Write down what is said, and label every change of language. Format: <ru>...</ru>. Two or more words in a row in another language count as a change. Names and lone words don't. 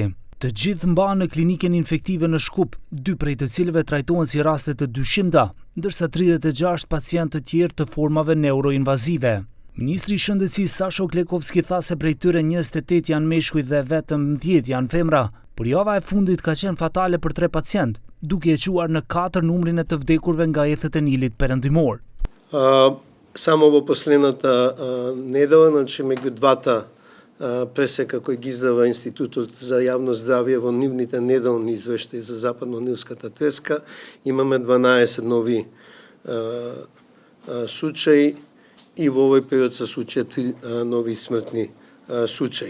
<sq>Të gjithë mbahen në klinikën infektive në Shkup, 2 prej të cilëve trajtohen si raste të dyshimta, ndërsa 36 pacientë të tjerë të formave neuroinvazive. Ministri i Shëndetësisë Sasho Klekovski tha se prej tyre 28 janë meshkuj dhe vetëm 10 janë femra, por java e fundit ka qenë fatale për 3 pacientë, duke e quar në 4 numrin e të vdekurve nga jethet e Nilit perëndimor.</sq> <mk>Само во последната недела, значи меѓу двата пресека кои ги издава Институтот за јавно здравје во нивните неделни извештаи за Западно-Нилската треска, имаме 12 нови случаи и во овој период се случија 3 нови смртни случаи.</mk>